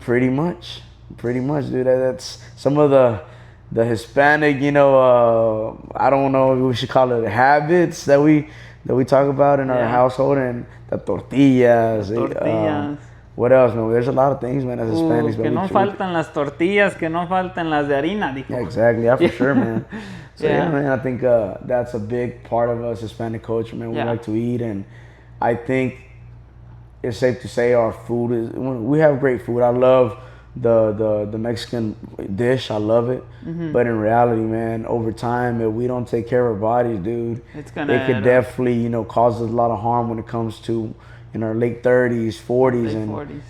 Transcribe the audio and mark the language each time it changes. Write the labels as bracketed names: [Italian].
[English] Pretty much, dude. That's some of the Hispanic, you know, I don't know if we should call it habits that we talk about in our household, and the tortillas. What else, man? There's a lot of things, man, as Hispanics. [Spanish] Que no faltan las tortillas, que no faltan las de harina, dijo. [English] Yeah, exactly. Yeah, for sure, man. So, yeah, man, I think that's a big part of us Hispanic culture, man. We like to eat, and I think it's safe to say our food we have great food. I love the Mexican dish. I love it. Mm-hmm. But in reality, man, over time, if we don't take care of our bodies, dude, it could definitely, you know, cause us a lot of harm when it comes to in our late 30s, 40s. And 40s.